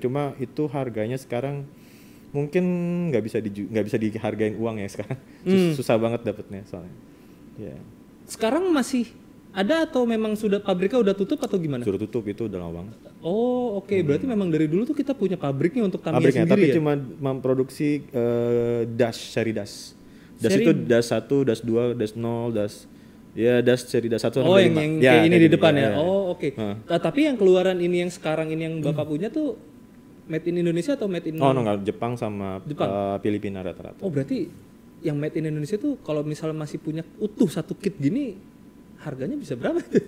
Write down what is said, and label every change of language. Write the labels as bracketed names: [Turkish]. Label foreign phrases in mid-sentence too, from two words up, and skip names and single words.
[Indonesian] Cuma itu harganya sekarang mungkin nggak bisa dihargain uang ya sekarang. Susah banget dapetnya soalnya. Ya. Sekarang masih ada atau memang sudah pabriknya udah tutup atau gimana? Sudah tutup, itu udah lama banget. Oke. Berarti memang dari dulu tuh kita punya pabriknya untuk Tamiya sendiri tapi ya? cuma memproduksi seri DAS. DAS itu DAS 1, DAS 2, DAS 0, DAS seri DAS 1 yang kayak ini di depan ya. Oke. Nah, tapi yang keluaran ini yang sekarang ini yang Bapak punya tuh [English] Made in Indonesia [Indonesian] atau [English] Made in [Indonesian] enggak, Jepang sama Filipina rata-rata. Berarti yang [English] Made in Indonesia [Indonesian] tuh kalau misalnya masih punya utuh satu kit gini harganya bisa berapa?